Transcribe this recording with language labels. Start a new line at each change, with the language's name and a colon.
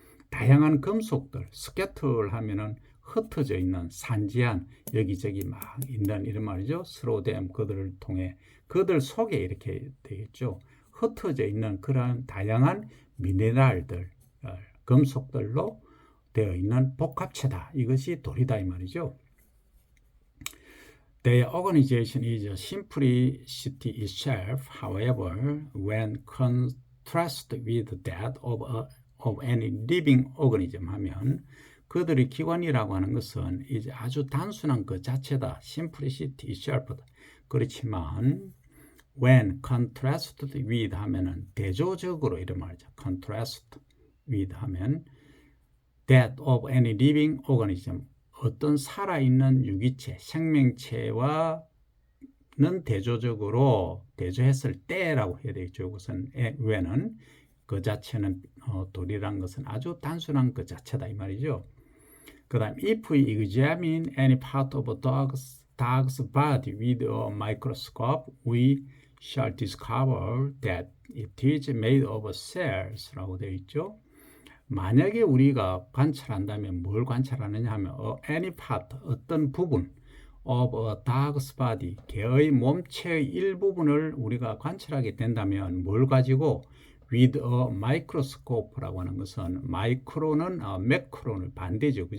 Korean: 다양한 금속들, 스캐틀 하면은 흩어져 있는 산지한 여기저기 막 있는 이런 말이죠. 스로댐 그들을 통해 그들 속에 이렇게 되겠죠. 흩어져 있는 그러한 다양한 미네랄들, 금속들로 되어 있는 복합체다. 이것이 돌이다 이 말이죠.
English: Their organization is a simplicity itself, however, when contrasted with that of any living organism
Korean: 하면 그들의 기관이라고 하는 것은 이제 아주 단순한 그 자체다.
English: simplicity itself
Korean: 다. 그렇지만
English: when contrasted with
Korean: 하면은 대조적으로 이런 말이죠.
English: contrast with
Korean: 하면
English: that of any living organism
Korean: 어떤 살아있는 유기체, 생명체와는 대조적으로 대조했을 때라고 해야 되겠죠. 이것은 when은 그 자체는 돌이란 것은 아주 단순한 그 자체다 이 말이죠. 그 다음
English: if we examine any part of a dog's body with a microscope, we shall discover that it is made of cells
Korean: 라고 되어 있죠. 만약에 우리가 관찰한다면 뭘 관찰하느냐 하면
English: any part,
Korean: 어떤 부분
English: of a dog's body,
Korean: 개의 몸체의 일부분을 우리가 관찰하게 된다면 뭘 가지고
English: with a microscope
Korean: 라고 하는 것은 마이크로는 매크로는 반대죠.